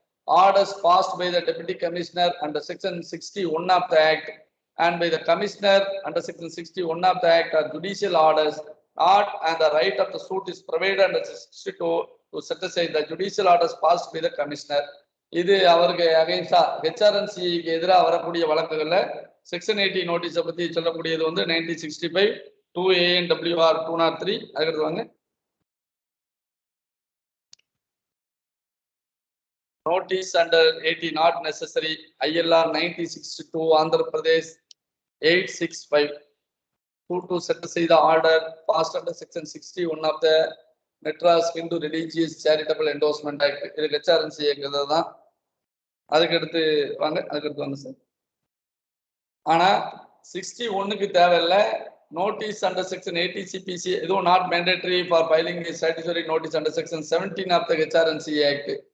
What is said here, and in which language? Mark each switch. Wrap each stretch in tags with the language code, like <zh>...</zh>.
<en>Orders passed by the Deputy Commissioner under section 61 of the Act and by the Commissioner under section 61 of the Act are judicial orders, not and the right of the suit is provided under 62 to set aside the judicial orders passed by the Commissioner.</en> <ta>இது அவருக்கு அகைன்ஸ்டா HRNCக்கு எதிராக வரக்கூடிய வழக்குகள்ல section 80 நோட்டீஸை பத்தி சொல்லக்கூடியது வந்து 1965 2ANWR 203. அதுக்கடுத்து வாங்க.</ta> <en>Notice under 80 not necessary. ILR 9062 Andhra Pradesh 865 to set aside the order passed under section 61 of the Madras Hindu religious charitable endorsement act.</en> <ta>இது HRNCங்கிறது தான். அதுக்கடுத்து வாங்க. அதுக்கடுத்து வாங்க சார். ஆனா 61க்கு தேவையில்லை.</ta> <en>Notice under section 80 CPC இதுவும் not mandatory for filing statutory notice under section 17 of the HRNC act.</en>